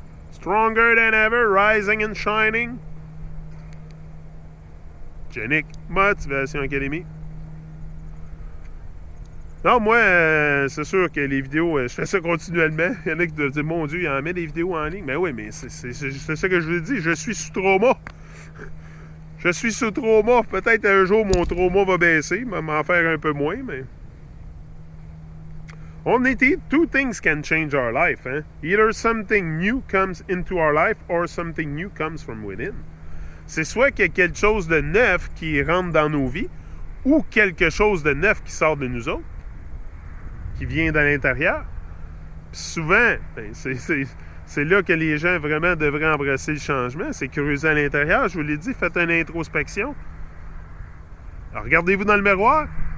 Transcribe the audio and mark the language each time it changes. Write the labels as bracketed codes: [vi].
[en] Stronger than ever, rising and shining. Genic Motivation Academy. [fr] Non, moi, c'est sûr que les vidéos, je fais ça continuellement. Il y en a qui doivent dire, mon Dieu, il en met des vidéos en ligne. Mais oui, mais c'est ça que je vous dis. Je suis sous trauma. Je suis sous trauma. Peut-être un jour, mon trauma va baisser, m'en faire un peu moins, mais... [en] Only two things can change our life. Hein? Either something new comes into our life or something new comes from within. [fr] C'est soit qu'il y a quelque chose de neuf qui rentre dans nos vies ou quelque chose de neuf qui sort de nous autres, qui vient de l'intérieur. Puis souvent, ben, c'est là que les gens vraiment devraient embrasser le changement. C'est creuser à l'intérieur. Je vous l'ai dit, faites une introspection. Alors, regardez-vous dans le miroir.